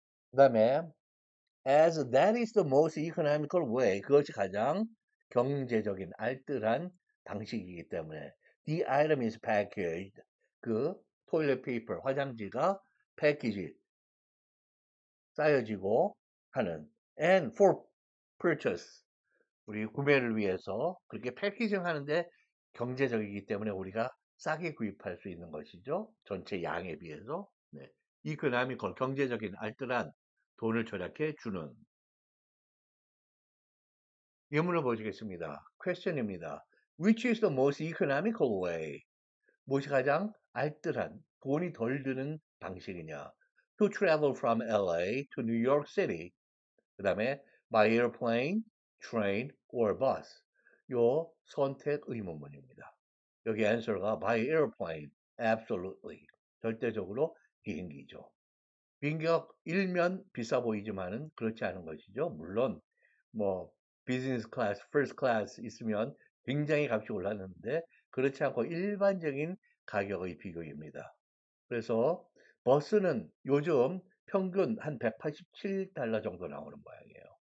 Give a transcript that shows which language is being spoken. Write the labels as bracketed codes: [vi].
[ko] 그 다음에 [en] as that is the most economical way, [ko] 그것이 가장 경제적인 알뜰한 방식이기 때문에 [en] the item is packaged, [ko] 그 토일렛 페이퍼, 화장지가 패키지, 쌓여지고 하는 [en] and for purchase, [ko] 우리 구매를 위해서 그렇게 패키징 하는데 경제적이기 때문에 우리가 싸게 구입할 수 있는 것이죠. 전체 양에 비해서. 네. economical, 경제적인 알뜰한 돈을 절약해 주는. 예문을 보시겠습니다. question입니다. [en] Which is the most economical way? [ko] 무엇이 가장 알뜰한, 돈이 덜 드는 방식이냐? [en] To travel from LA to New York City. [ko] 그 다음에 [en] by airplane, train, or bus. [ko] 요 선택 의문문입니다. 여기 [en] answer가 by airplane, absolutely. [ko] 절대적으로 비행기죠. 비행기가 일면 비싸 보이지만은 그렇지 않은 것이죠. 물론 뭐 비즈니스 클래스, 퍼스트 클래스 있으면 굉장히 값이 올랐는데 그렇지 않고 일반적인 가격의 비교입니다. 그래서 버스는 요즘 평균 한 187달러 정도 나오는 모양이에요.